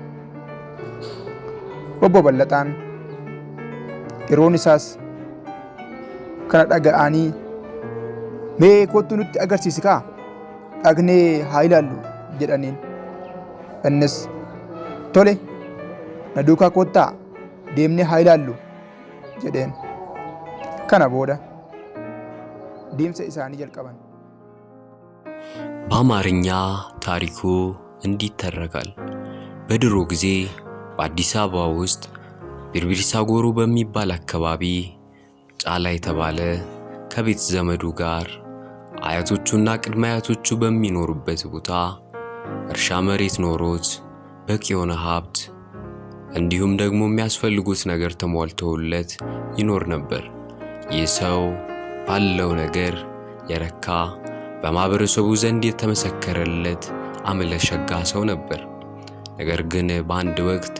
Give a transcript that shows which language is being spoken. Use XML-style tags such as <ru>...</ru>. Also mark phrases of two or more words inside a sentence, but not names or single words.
<om>Obbo Ballataan yeroon isaas kana dhaga'anii mee kottu nutti agarsiisi kaa dhagnee haa ilaallu jedhaniin. Innis tole na duukaa kottaa deemnee haa ilaallu jedheen. Kana booda deemsa isaanii jalqaban.</om> <am>በአማርኛ ታሪኩ እንዲህ ይተረካል። በድሮ ጊዜ በአዲስ አበባ ውስጥ ቢርቢርሳ ጎሮ በሚባል አካባቢ ጫላ የተባለ ከቤት ዘመዱ ጋር አያቶቹና ቅድመ አያቶቹ በሚኖሩበት ቦታ እርሻ መሬት ኖሮት በቂ የሆነ ሀብት እንዲሁም ደግሞ የሚያስፈልጉት ነገር ተሟልተውለት ይኖር ነበር። ይህ ሰው ባለው ነገር የረካ በማህበረሰቡ ዘንድ የተመሰከረለት አመለ ሸጋ ሰው ነበር። ነገር ግን በአንድ ወቅት</am>